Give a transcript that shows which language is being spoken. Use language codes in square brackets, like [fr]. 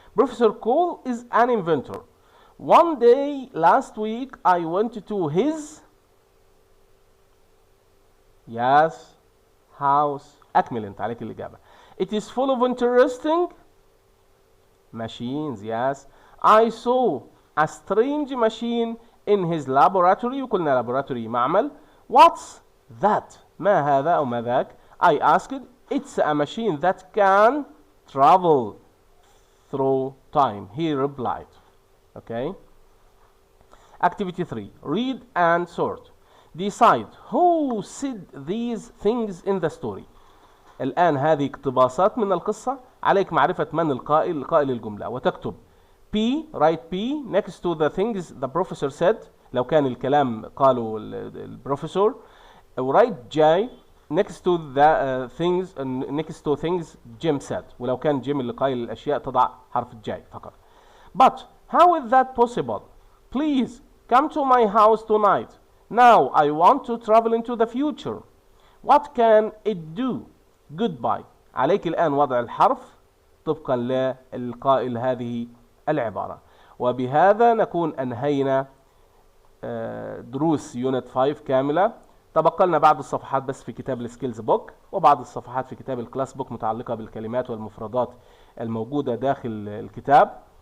[en] Professor Cole is an inventor. One day last week I went to his Yes. House. [ar] أكمل أنت، عليك الإجابة. [en] It is full of interesting machines. Yes. I saw a strange machine in his laboratory. [ar] وقلنا laboratory معمل. [en] What's that؟ [ar] ما هذا أو ما ذاك؟ [en] I asked. It's a machine that can travel through time. He replied. Okay. Activity 3. Read and sort. Decide who said these things in the story. [ar] الآن هذه اقتباسات من القصة، عليك معرفة من القائل الجملة، وتكتب P. [en] write P next to the things the professor said [ar] لو كان الكلام قالوا البروفيسور، [en] write J next to the things Jim said، [ar] ولو كان جيم اللي قايل الأشياء تضع حرف J فقط. [en] But how is that possible? Please come to my house tonight. Now I want to travel into the future. What can it do? Goodbye. [ar] عليك الآن وضع الحرف طبقا للقائل هذه العبارة. وبهذا نكون أنهينا دروس يونت 5 كاملة. تبقى لنا بعض الصفحات بس في كتاب السكيلز بوك، وبعض الصفحات في كتاب الكلاس بوك متعلقة بالكلمات والمفردات الموجودة داخل الكتاب.